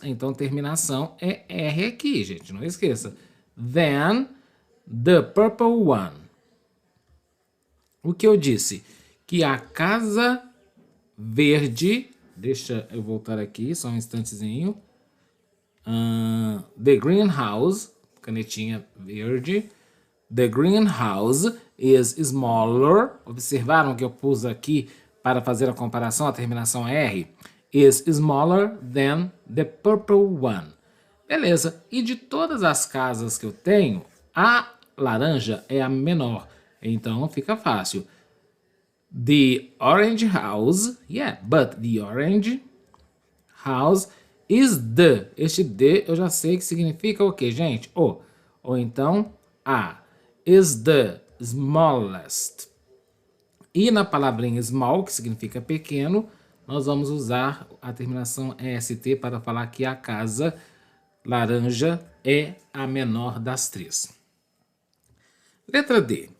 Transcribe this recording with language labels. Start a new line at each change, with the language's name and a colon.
Portuguese: Então terminação é R aqui, gente, não esqueça.
English: Than the purple one.
Portuguese: O que eu disse? Que a casa verde, deixa eu voltar aqui, só um instantezinho.
English: The greenhouse,
Portuguese: canetinha verde.
English: The greenhouse is smaller.
Portuguese: Observaram que eu pus aqui para fazer a comparação, a terminação R,
English: is smaller than the purple one.
Portuguese: Beleza, e de todas as casas que eu tenho, a laranja é a menor, então fica fácil.
English: The orange house, yeah, but the orange house is the.
Portuguese: Este the eu já sei que significa o que, gente? O. Ou então a.
English: Is the smallest.
Portuguese: E na palavrinha small, que significa pequeno, nós vamos usar a terminação est para falar que a casa laranja é a menor das 3. Letra D.